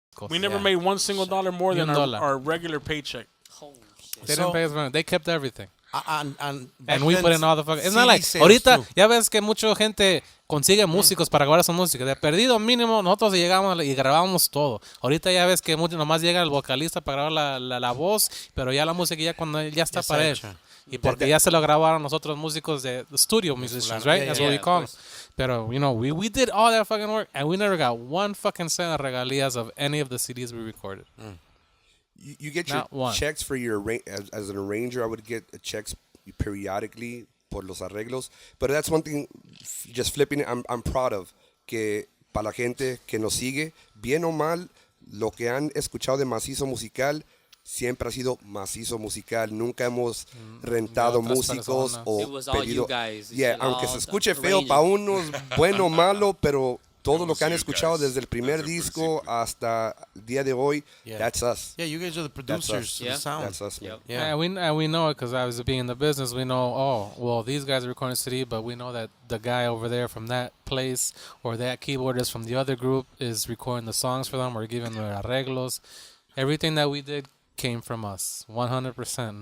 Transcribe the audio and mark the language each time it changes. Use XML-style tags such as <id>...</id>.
<en>We never made $1 single more than our regular paycheck. Holy shit. They didn't pay us money. They kept everything. And we put in all the fucking... It's not like...</en> <es>Ahorita, ya ves que mucha gente consigue músicos para grabar esa música. De perdido mínimo, nosotros llegamos y grabamos todo. Ahorita ya ves que nomás llega el vocalista para grabar la voz, pero ya la música ya cuando ya está para él. Y porque ya se lo grabaron nosotros músicos de</es> <en>studio musicians, right? That's what we call them. Pero, you know, we did all that fucking work, and we never got one fucking cent of regalías of any of the CDs we recorded. You get your checks for your as an arranger. I would get checks periodically</en> <es>por los arreglos.</es> <en>But that's one thing, just flipping it, I'm proud of.</en> <es>Que para la gente que nos sigue, bien o mal, lo que han escuchado de Mazizo Musical siempre ha sido Mazizo Musical. Nunca hemos rentado músicos o pedido. Aunque se escuche feo para unos, bueno o malo, pero todo lo que han escuchado desde el primer disco hasta el día de hoy,</es> <en>that's us. Yeah, you guys are the producers to the sound. That's us, man. Yeah, and we know it because I was being in the business. We know, these guys are recording CD, but we know that the guy over there from that place or that keyboardist from the other group is recording the songs for them or giving them arreglos. Everything that we did came from us, 100%.</en>